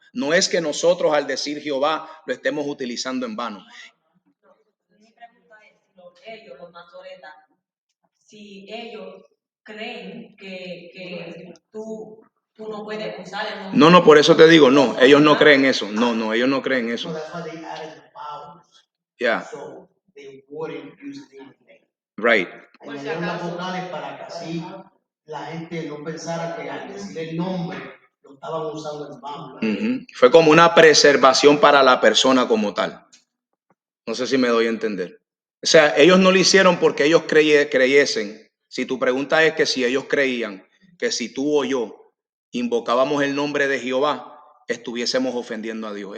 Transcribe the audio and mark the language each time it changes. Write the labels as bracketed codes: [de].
[es] No es que nosotros al decir Jehová lo estemos utilizando en vano. Mi pregunta es si ellos, los masoretas, si ellos creen que tú no puedes usar el nombre. No, por eso te digo, no, ellos no creen eso. No, ellos no creen eso. [en] So that's why they added the vowels. Yeah, So they wouldn't use the name. right. [es] Añadieron las vocales para que así la gente no pensara que al decir el nombre lo estaban usando en vano. Ujú. Fue como una preservación para la persona como tal. No sé si me doy a entender. O sea, ellos no lo hicieron porque ellos creyesen. Si tu pregunta es que si ellos creían que si tú o yo invocábamos el nombre de Jehová, estuviésemos ofendiendo a Dios.